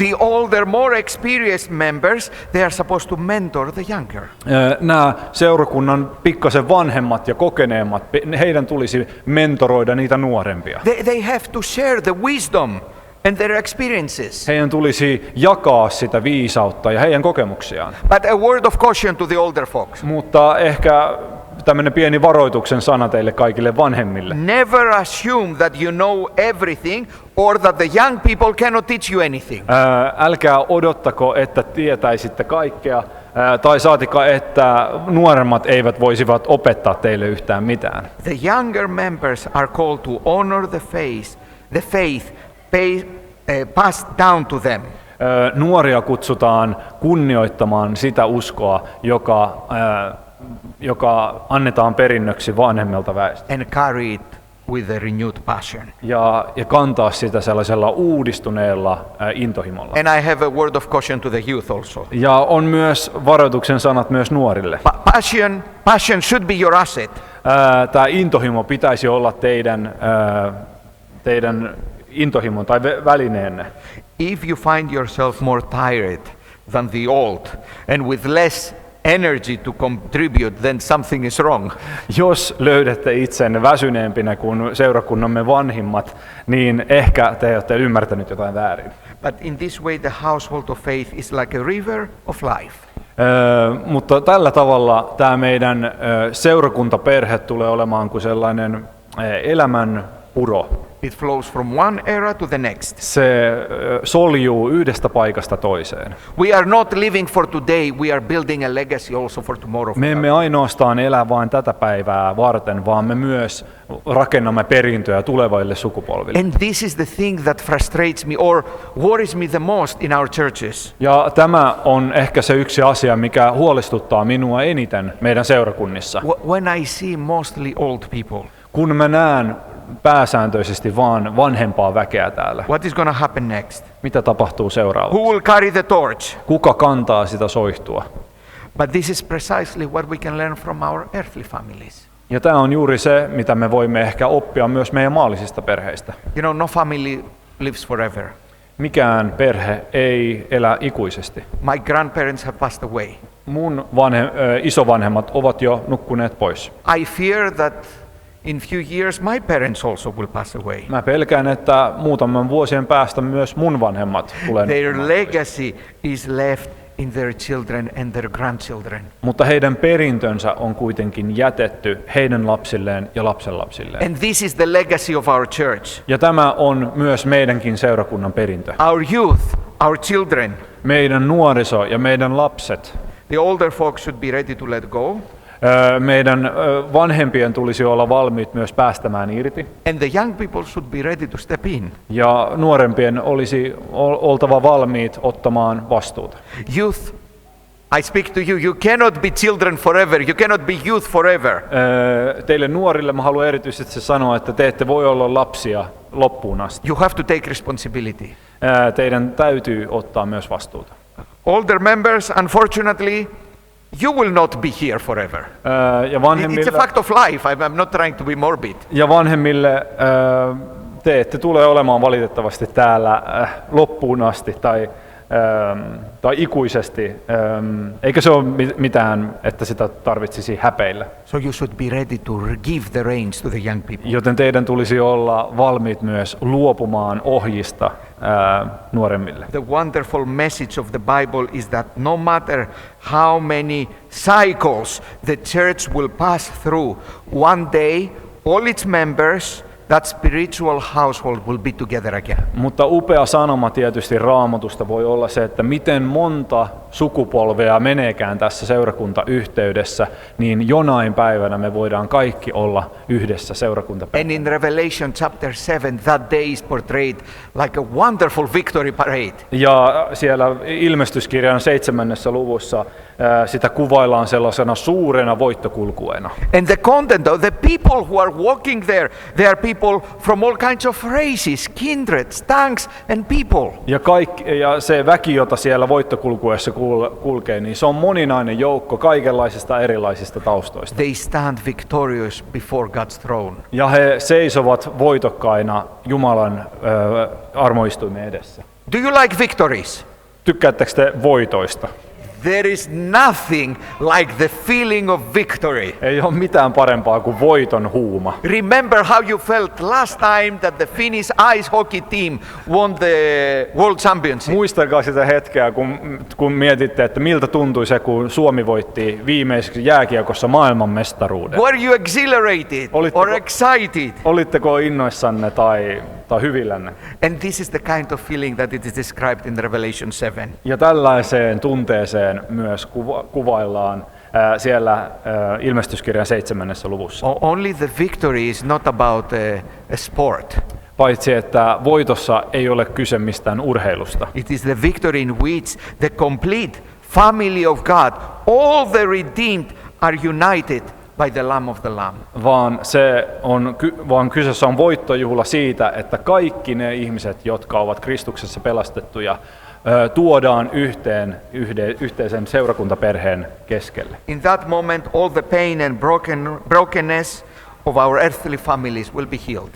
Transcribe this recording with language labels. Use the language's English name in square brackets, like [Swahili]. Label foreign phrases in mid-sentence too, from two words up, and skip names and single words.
[English] The older, more experienced members, they are supposed to mentor the younger. [Finnish] Nämä seurakunnan pikkasen vanhemmat ja kokeneemmat, heidän tulisi mentoroida niitä nuorempia. [English] They have to share the wisdom and their experiences. [Finnish] Heidän tulisi jakaa sitä viisautta ja heidän kokemuksiaan. [English] But a word of caution to the older folks. [Finnish] Mutta ehkä tämmöinen pieni varoituksen sana teille kaikille vanhemmille. [English] Never assume that you know everything or that the young people cannot teach you anything. [Finnish] Älkää odottako, että tietäisitte kaikkea, tai saatika, että nuoremmat eivät voisivat opettaa teille yhtään mitään. [English] The younger members are called to honor the faith passed down to them. [Finnish] Nuoria kutsutaan kunnioittamaan sitä uskoa, joka annetaan perinnöksi vanhemmilta väestöltä. [English] And carry it with a renewed passion. [Finnish] Ja kantaa sitä sellaisella uudistuneella intohimolla. [English] And I have a word of caution to the youth also. [Finnish] Ja on myös varoituksen sanat myös nuorille. [English] Passion should be your asset. [Finnish] Tämä intohimo pitäisi olla teidän intohimon tai välineenne. [English] If you find yourself more tired than the old and with less energy to contribute, then something is wrong. [Finnish] Jos löydätte itsenne väsyneempinä kuin seurakunnamme vanhimmat, niin ehkä te olette ymmärtänyt jotain väärin. [English] But in this way the household of faith is like a river of life. [Finnish] Mutta tällä tavalla tämä meidän seurakuntaperhe tulee olemaan kuin sellainen elämän puro. [English] It flows from one era to the next. [Finnish] Se soljuu yhdestä paikasta toiseen. [English] We are not living for today, we are building a legacy also for tomorrow. [Finnish] Me emme ainoastaan elä vain tätä päivää varten, vaan me myös rakennamme perintöä tuleville sukupolville. [English] And this is the thing that frustrates me or worries me the most in our churches. [Finnish] Ja tämä on ehkä se yksi asia, mikä huolestuttaa minua eniten meidän seurakunnissa. [English] When I see mostly old people, [Finnish] Kun mä näen pääsääntöisesti vaan vanhempaa väkeä täällä, [English] what is going to happen next? [Finnish] mitä tapahtuu seuraavaksi? [English] Who will carry the torch? [Finnish] Kuka kantaa sitä soihtua? [English] But this is precisely what we can learn from our earthly families. [Finnish] Ja tämä on juuri se, mitä me voimme ehkä oppia myös meidän maallisista perheistä. [English] You know, no family lives forever. [Finnish] Mikään perhe ei elä ikuisesti. [English] My grandparents have passed away. [Finnish] Mun isovanhemmat ovat jo nukkuneet pois. [English] I fear that in few years my parents also will pass away. [Finnish] Mä pelkään, että muutaman vuosien päästä myös mun vanhemmat tulee [English] Their [Finnish] nukkumaan. [English] legacy is left in their children and their grandchildren. [Finnish] Mutta heidän perintönsä on kuitenkin jätetty heidän lapsilleen ja lapsenlapsilleen. [English] And this is the legacy of our church. [Finnish] Ja tämä on myös meidänkin seurakunnan perintö. [English] Our youth, our children, [Finnish] Meidän nuoriso ja meidän lapset, [English] the older folks should be ready to let go. [Finnish] meidän vanhempien tulisi olla valmiit myös päästämään irti. [English] And the young people should be ready to step in. [Finnish] Ja nuorempien olisi oltava valmiit ottamaan vastuuta. [English] Youth, I speak to you, you cannot be children forever, you cannot be youth forever. [Finnish] Teille nuorille mä haluan erityisesti sanoa, että te ette voi olla lapsia loppuun asti. [English] You have to take responsibility. [Finnish] Teidän täytyy ottaa myös vastuuta. [English] Older members, unfortunately, you will not be here forever. [Finnish] Ja [English] It's a [Finnish] vanhemmille, [English] fact of life, I'm not trying to be morbid. [Finnish] Te ette tule olemaan valitettavasti täällä loppuun asti tai ikuisesti, eikä se ole mitään, että sitä tarvitsisi häpeillä. [English] So you should be ready to give the reins to the young people. [Finnish] Joten teidän tulisi olla valmiit myös luopumaan ohjista nuoremmille. [English] The wonderful message of the Bible is that no matter how many cycles the church will pass through, one day all its members, that spiritual household, will be together again. [Finnish] Mutta upea sanoma tietysti Raamatusta voi olla se, että miten monta sukupolvea meneekään tässä seurakuntayhteydessä, niin jonain päivänä me voidaan kaikki olla yhdessä seurakuntapäivänä. [English] And in Revelation chapter 7, that day is portrayed like a wonderful victory parade. [Finnish] Ja siellä ilmestyskirjan 7. luvussa sitä kuvaillaan sellaisena suurena voittokulkueena. [English] And the content of the people who are walking there, they are people from all kinds of races, kindreds, tongues and people. [Finnish] Ja se väki, jota siellä voittokulkuessa kulkee, niin se on moninainen joukko kaikenlaisista erilaisista taustoista. [English] They stand victorious before God's throne. [Finnish] Ja he seisovat voitokkaina Jumalan armoistuimen edessä. [English] Do you like victories? [Finnish] Tykkäättekö te voitoista? [English] There is nothing like the feeling of victory. [Finnish] Ei ole mitään parempaa kuin voiton huuma. [English] Remember how you felt last time that the Finnish ice hockey team won the World Championship. [Finnish] Muistakaa sitä hetkeä, kun mietitte, että miltä tuntui se, kun Suomi voitti viimeiseksi jääkiekossa maailmanmestaruuden. [English] Were you exhilarated or excited? [Finnish] Olitteko innoissanne tai hyvillänne? [English] And this is the kind of feeling that it is described in Revelation 7. [Finnish] Ja tällaiseen tunteeseen myös kuvaillaan siellä ilmestyskirjan 7. luvussa. [English] Only the victory is not about a sport. [Finnish] Paitsi että voitossa ei ole kyse mistään urheilusta. [English] It is the victory in which the complete family of God, all the redeemed, are united by the Lamb of the Lamb. [Finnish] Vaan kyseessä on voittojuhla siitä, että kaikki ne ihmiset, jotka ovat Kristuksessa pelastettuja, tuodaan yhteisen seurakuntaperheen keskelle. [English] In that moment, all the pain and brokenness of our earthly families will be healed.